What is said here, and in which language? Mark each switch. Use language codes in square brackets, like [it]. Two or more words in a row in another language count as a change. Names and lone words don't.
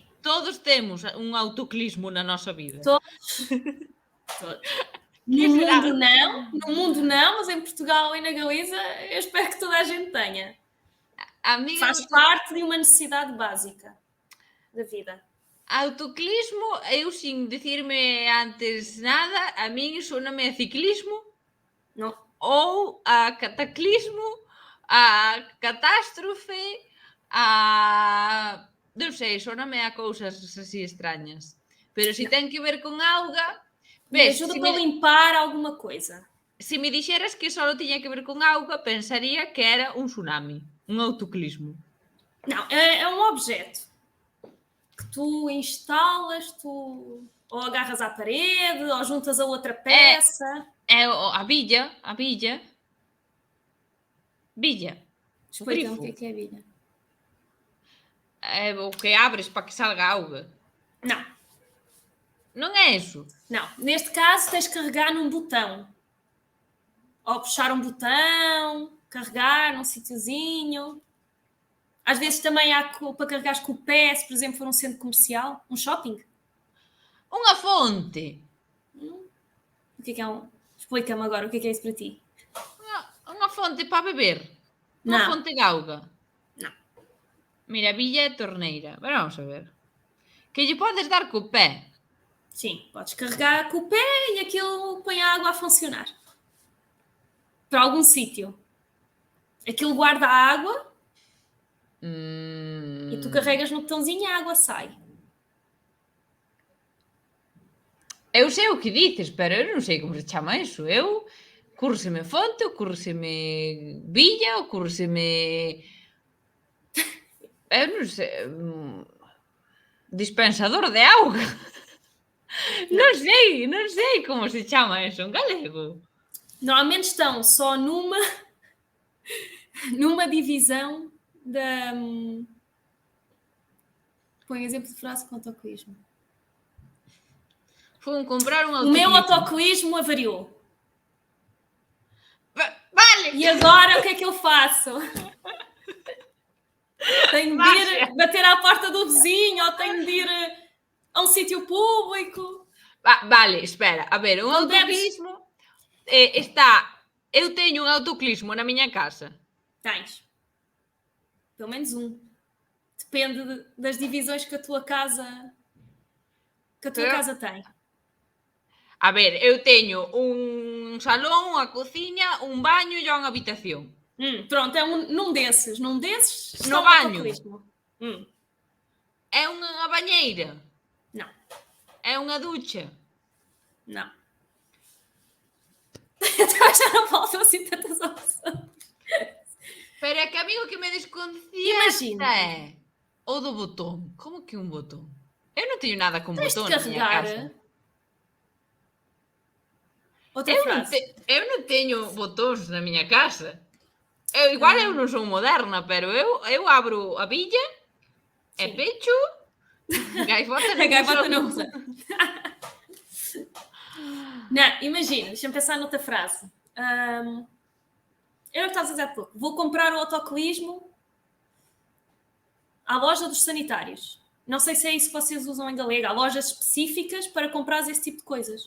[gl] Todos temos un autoclismo na nosa vida. Todos. [pt] No mundo não, mas em Portugal e na Galiza eu espero que toda a gente tenha. Faz parte de uma necessidade básica da vida. [gl] Autoclismo, eu sin dicirme antes nada, a min soname a ciclismo. Non. Ou a cataclismo, a catástrofe, a... non sei, soname a cousas así extrañas. Pero se ten que ver con auga... [pt] Me ajuda para limpar alguma coisa. [gl] Se me dixeras que só tiña que ver con auga, pensaría que era un tsunami, un autoclismo. [pt] Não, é um objeto que tu instalas, tu ou agarras à parede, ou juntas a outra peça. [gl] É a billa. Billa. [pt] Explica-me o que é billa. [gl] É o que abres para que salga auga. [pt] Não. [gl] Non é isso? [pt] Não. Neste caso tens de carregar num botão. Ou puxar um botão, carregar num sítiozinho. Às vezes também há para carregares com o pé, se por exemplo for um centro comercial, um shopping. [gl] Unha fonte. [pt] O que é um... Explica-me agora o que é isso para ti. [gl] Unha fonte para beber? Unha fonte de auga? Non. Mira, billa é torneira. Pero vamos a ver. Que lle podes dar co pé? [pt] Sim, podes carregar com o pé e aquilo põe a água a funcionar. Para algum sítio. Aquilo guarda a água e tu carregas no botãozinho e a água sai. [gl] Eu sei o que dices, pero eu non sei como se chama eso. Ocúrreseme fonte, ocúrreseme villa, ocúrreseme... Eu non sei... dispensador de auga. Non sei como se chama eso en galego. [pt] Normalmente estão só numa divisão da... Põe exemplo de frase com autocolismo. Fui comprar um O autocolismo. meu autocolismo avariou. [gl] Vale! [pt] E agora o que é que eu faço? Tenho de ir bater à porta do vizinho ou tenho de ir a um sítio público? [gl] Vale, espera. A ver, un autocolismo está... Eu teño un autocolismo na miña casa. [pt] Tens. Pelo menos um. Depende das divisões que a tua casa tem. [gl] A ver, eu teño un salón, unha cociña, un baño e unha habitación. [pt] Pronto, é num desses. Num desses [gl] no baño. É unha bañeira? [pt] Não. [gl] É unha ducha? [pt] Não. Já não faltam assim tantas opções. [gl] Pero é que a mí o que me desconcierta [pt] Imagina. [gl] o do botón. Como que un botón? Eu non teño nada con [pt] Tens de [gl] botón na miña [pt] carregar. [gl] casa. [pt] Outra frase. [gl] Eu non teño botóns na miña casa. Igual eu non son moderna, pero eu abro a billa e pecho gaivota [pt] A gaivota não usa. Não, imagina, deixa-me pensar noutra frase. Eu não estava a dizer há pouco. Vou comprar o autocolismo à loja dos sanitários. Não sei se é isso que vocês usam em galego. Há lojas específicas para comprar esse tipo de coisas.